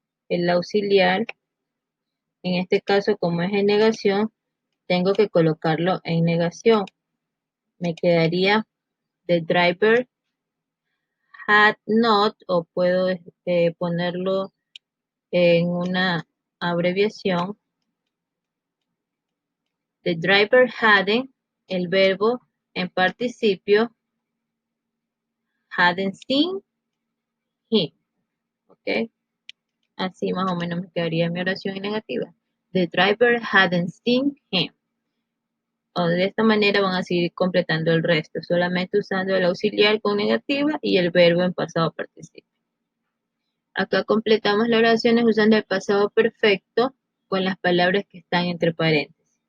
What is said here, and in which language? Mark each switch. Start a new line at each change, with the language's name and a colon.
Spanish: El auxiliar, en este caso, como es en negación, tengo que colocarlo en negación. Me quedaría
English: the driver had not,
Spanish: o puedo ponerlo en una abreviación.
English: The driver hadn't,
Spanish: el verbo en participio,
English: hadn't seen him. ¿Ok?
Spanish: Así más o menos me quedaría mi oración en negativa.
English: The driver hadn't seen him.
Spanish: O de esta manera van a seguir completando el resto, solamente usando el auxiliar con negativa y el verbo en pasado participio. Acá completamos las oraciones usando el pasado perfecto con las palabras que están entre paréntesis.